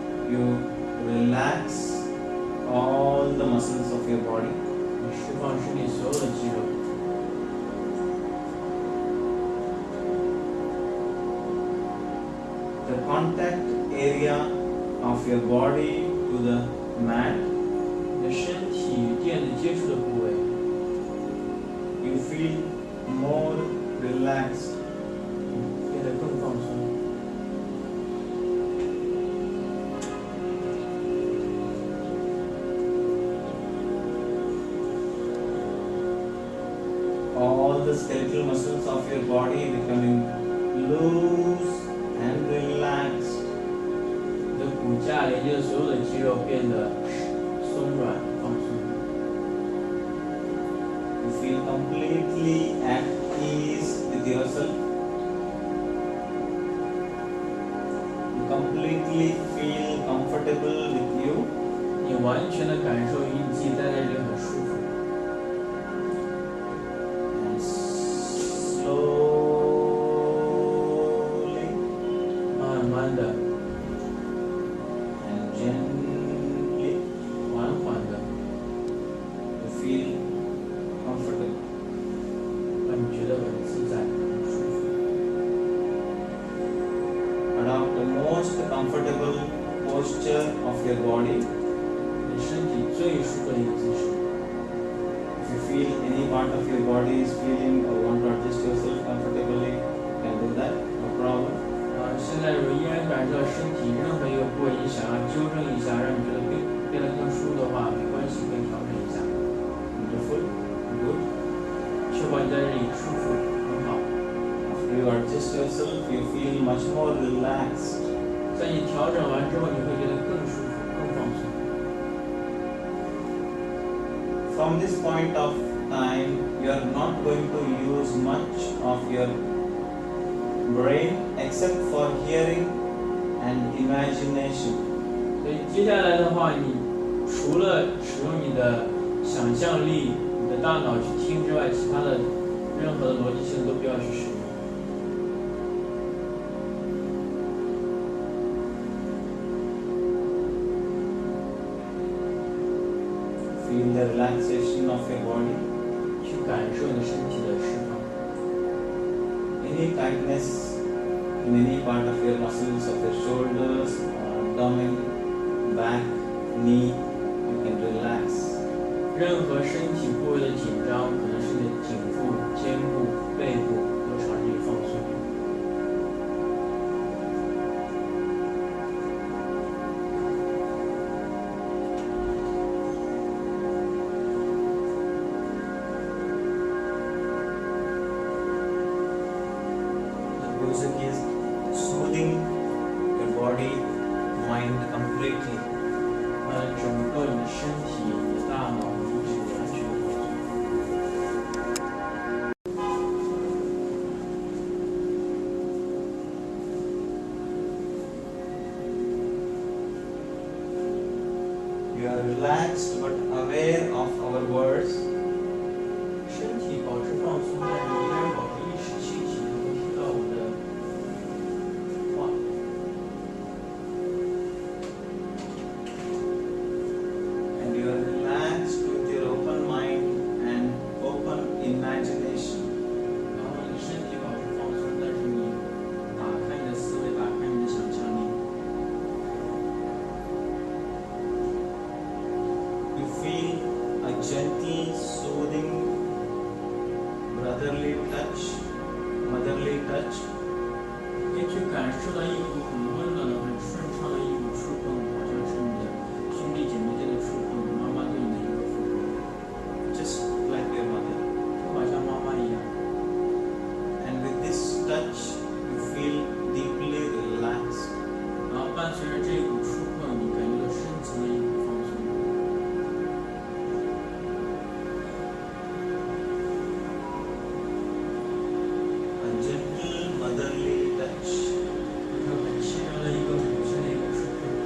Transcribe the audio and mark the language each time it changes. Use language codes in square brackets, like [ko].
[en] you relax all the muscles of your body. [zh] 你释放身体所有的肌肉。 [en] The contact area of your body to the mat, [zh] 你的身体与垫子接触的部位， [en] you feel more relaxed. [zh] 变得更放松。 [en] All the skeletal muscles of your body becoming loose and relaxed. [zh] 你的骨架连接的所有的肌肉变得松软放松。 [en] You feel completely at ease with yourself. You completely feel comfortable with you. [zh] 你完全的感受于你自己待在这里很舒服。 [en] And slowly, [zh] 慢慢的、 [en] and gently, [zh] 缓缓的， [en] you feel comfortable. [zh] 让你觉得很自在、很舒服。 [en] Adopt the most comfortable posture of your body. [zh] 你身体最舒服的一个姿势。 [en] If you feel any part of your body is feeling or want to adjust yourself comfortably, you can do that, no problem. [zh] 现在如果依然感受到身体任何一个部位，你想要纠正一下，让你觉得变得更舒服的话，没关系，可以调整一下。 [en] Beautiful, good. [zh] 确保你在这里舒服，很好。 [en] After you adjust yourself, you feel much more relaxed. [zh] 在你调整完之后，你会觉得更舒服、更放松。 [en] From this point of time, you are not going to use much of your brain except for hearing and imagination. [zh] 所以接下来的话，你除了使用你的想象力、你的大脑去听之外，其他的任何的逻辑性都不要去使用。 [en] Feel the relaxation of your body. [zh] 去感受你身体的释放。 [en] Any tightness in any part of your muscles of your shoulders, abdomen, back, knee, you can relax. [zh] 任何身体部位的紧张，可能是你的颈部、肩部、背部，都朝这里放松。 [en] Music is soothing your body, mind completely. [zh] 整个你的身体、你的大脑、你的意志完全的放松。 [en] You are relaxed but aware of our words. [zh] 身体保持放松，但是依然保持意识清醒，能够听到我的话。 [en] And you are relaxed with your open mind and open imagination. [zh] 然后你身体保持放松，但是你打开你的思维，打开你的想象力。 [en] You feel a gentle, soothing, brotherly touch, motherly touch. [zh] 可以去感受到一股很温暖的、很顺畅的一股触碰，好像是你的兄弟姐妹间的触碰，妈妈对你的一个触碰， [en] Just like your mother. [zh] 就好像妈妈一样。 [en] And with this touch, you feel deeply relaxed. [zh] 然后伴随着这一股触碰，你感觉到深层的一股放松。 [en] A gentle, motherly touch. [zh] 一个很轻柔的一个母亲的一个触碰。